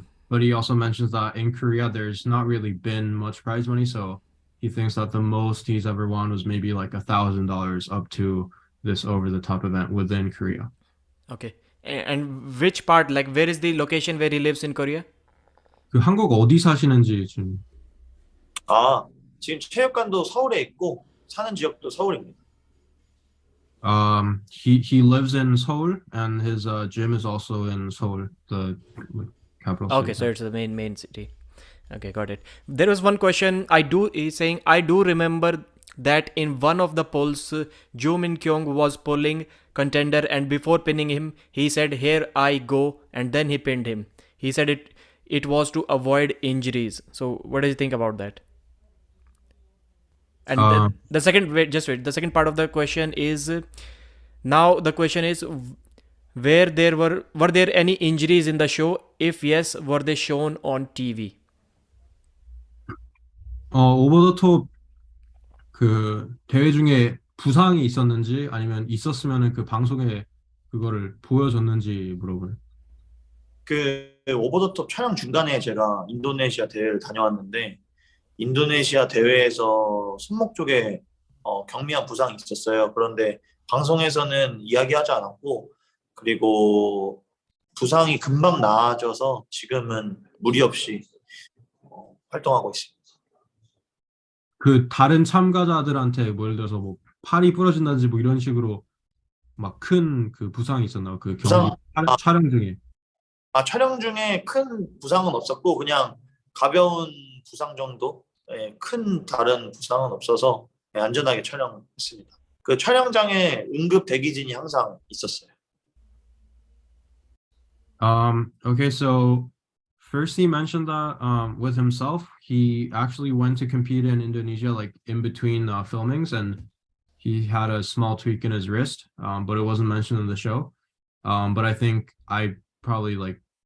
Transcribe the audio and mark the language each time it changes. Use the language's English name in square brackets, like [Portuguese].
[English] But he also mentions that in Korea there's not really been much prize money, so he thinks that the most he's ever won was maybe like $1,000 up to this over-the-top event within Korea. Okay. And which part, like where is the location where he lives in Korea? [Korean] 그 한국 어디 사시는지 좀. 지금 체육관도 서울에 있고 사는 지역도 서울입니다. [English] He lives in Seoul, and his gym is also in Seoul, the capital city. Okay, so it's the main city. Okay, got it. There was one question he's saying, I do remember that in one of the polls, Ju Min Kyung was polling contender, and before pinning him, he said, "Here I go," and then he pinned him. He said it was to avoid injuries. So what do you think about that? And the second, wait, the second part of the question is, now the question is, were there any injuries in the show? If yes, were they shown on TV? [Korean] 오버 더 톱 그 대회 중에 부상이 있었는지 아니면 있었으면은 그 방송에 그거를 보여줬는지 물어보네. 그 오버 더 톱 촬영 중간에 제가 인도네시아 대회를 다녀왔는데 인도네시아 대회에서 손목 쪽에 경미한 부상이 있었어요. 그런데 방송에서는 이야기하지 않았고 그리고 부상이 금방 나아져서 지금은 무리 없이 활동하고 있습니다. 그 다른 참가자들한테 뭐 예를 들어서 뭐 팔이 부러진다든지 뭐 이런 식으로 막 큰 그 부상이 있었나? 그 경기 촬영 중에. 촬영 중에 큰 부상은 없었고 그냥 가벼운 부상 정도, 큰 다른 부상은 없어서 안전하게 촬영했습니다. 그 촬영장에 응급 대기진이 항상 있었어요. [English] Okay, so first he mentioned that with himself, he actually went to compete in Indonesia like in between filmings, and he had a small tweak in his wrist, but it wasn't mentioned in the show. But I think I probably like